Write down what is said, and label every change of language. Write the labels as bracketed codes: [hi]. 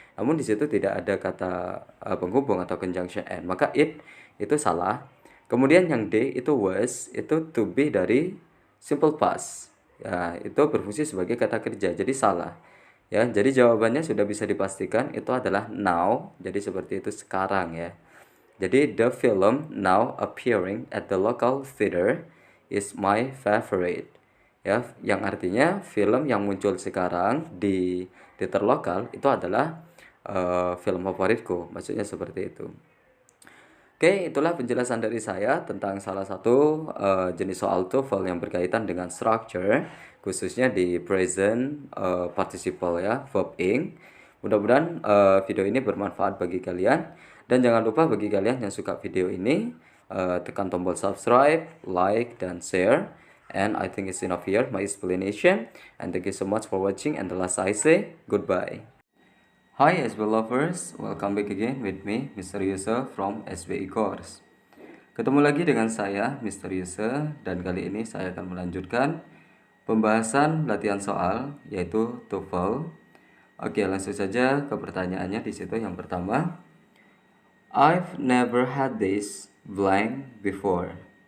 [id] Namun di situ tidak ada kata penghubung atau conjunction and, maka it itu salah. Kemudian yang D itu was, itu to be dari simple past. Ya, itu berfungsi sebagai kata kerja. Jadi salah. Ya, jadi jawabannya sudah bisa dipastikan itu adalah now. Jadi seperti itu sekarang ya. [en] Jadi the film now appearing at the local theater is my favorite. [id] Ya, yang artinya film yang muncul sekarang di teater lokal itu adalah film favoritku. Maksudnya seperti itu. Oke, itulah penjelasan dari saya tentang salah satu jenis soal TOEFL yang berkaitan dengan structure, khususnya di present participle ya, verb ing. Mudah-mudahan video ini bermanfaat bagi kalian. Dan jangan lupa bagi kalian yang suka video ini, tekan tombol subscribe, like, dan share. [en] And I think it's enough here, my explanation. And thank you so much for watching. And the last I say, goodbye. Hi SB lovers, welcome back again with me, Mr. Yusuf from SBI Course. [id] Ketemu lagi dengan saya, Mr. Yusuf, dan kali ini saya akan melanjutkan pembahasan latihan soal, yaitu TOEFL. Oke, langsung saja ke pertanyaannya di situ. Yang pertama, [en] I've never had this blank before.